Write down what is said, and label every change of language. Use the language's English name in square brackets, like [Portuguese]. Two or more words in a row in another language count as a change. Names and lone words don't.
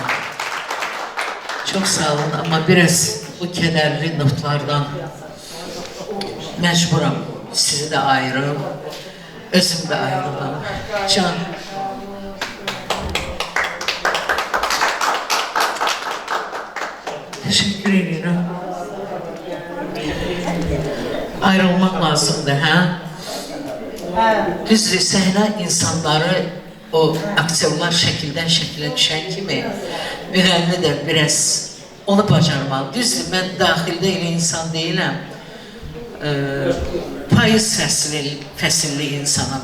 [Turkish] Çok sağ olun ama biraz bu kederli notlardan mecburam sizi de ayırırım. [Azerbaijani] Özüm de ayrılam. Can. [Turkish] Teşekkür ederim. Ayrılmak lazımdı ha? [Azerbaijani] Düzdür, səhlə insanları o aktyorlar şəkildən şəkilə düşən kimi müğənni də biraz onu bacarmalı. Düzdür, mən daxildə elə insan deyiləm. Payız fəsilli insanım.